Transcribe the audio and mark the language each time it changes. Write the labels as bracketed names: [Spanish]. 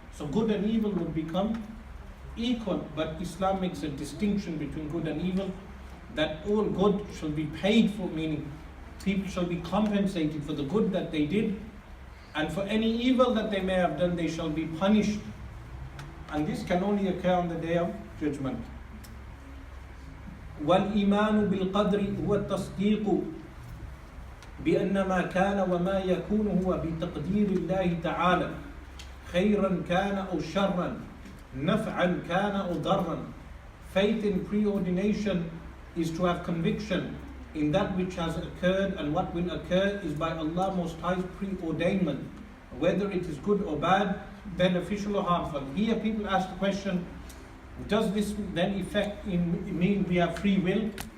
[English] So good and evil would become equal. But Islam makes a distinction between good and evil, that all good shall be paid for, meaning people shall be compensated for the good that they did, and for any evil that they may have done, they shall be punished. And this can only occur on the day of judgment. [Arabic] وَالْإِيمَانُ بِالْقَدْرِ هُوَ التَّصْدِيقُ بأن ما كان وما يكون هو بتقدير الله تعالى خيرا كان أو شرا نفعا كان أو ضرا. [English] Faith in preordination is to have conviction in that which has occurred, and what will occur is by Allah Most High's preordainment, whether it is good or bad, beneficial or harmful. Here people ask the question, does this then mean we have free will?